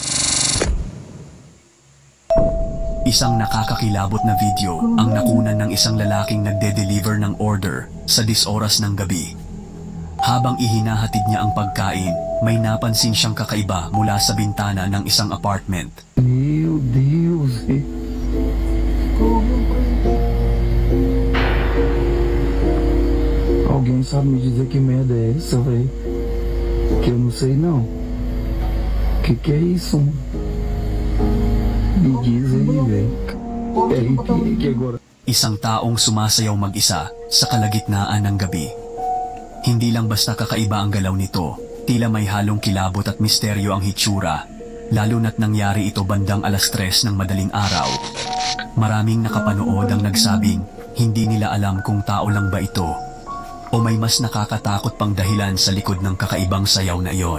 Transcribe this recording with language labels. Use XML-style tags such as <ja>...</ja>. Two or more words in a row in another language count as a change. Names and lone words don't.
<tl>Isang nakakakilabot na video ang nakunan ng isang lalaking nagde-deliver ng order sa 10 oras ng gabi. Habang ihinahatid niya ang pagkain, may napansin siyang kakaiba mula sa bintana ng isang apartment.</tl> <pt>meu Deus. Alguém sabe me dizer que merda é essa, velho? Que eu não sei não. Que é isso? Me diz aí, velho. Que agora.</pt> <tl>Isang taong sumasayaw mag-isa sa kalagitnaan ng gabi. Hindi lang basta kakaiba ang galaw nito, tila may halong kilabot at misteryo ang hitsura, lalo na't nangyari ito bandang 3:00 ng madaling araw. Maraming nakapanood ang nagsabing hindi nila alam kung tao lang ba ito o may mas nakakatakot pang dahilan sa likod ng kakaibang sayaw na iyon.</tl>